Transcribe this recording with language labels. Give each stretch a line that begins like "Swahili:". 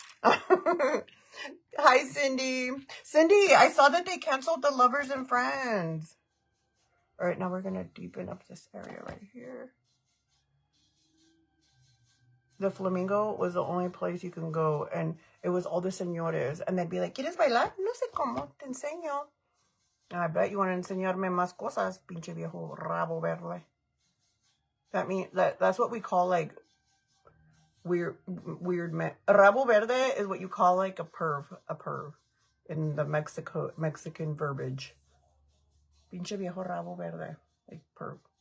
English: Hi, Cindy. Cindy, I saw that they canceled the Lovers and Friends. All right, now we're going to deepen up this area right here. The Flamingo was the only place you can go, and it was all the señores, and they'd be like, ¿Quieres bailar?
Spanish: No sé cómo, te enseño. I bet you want to enseñarme más cosas, pinche viejo rabo verde.
English: That means that's what we call like weird men. Rabo verde is what you call like a perv in the Mexican verbiage.
Spanish: Pinche viejo rabo verde, like perv.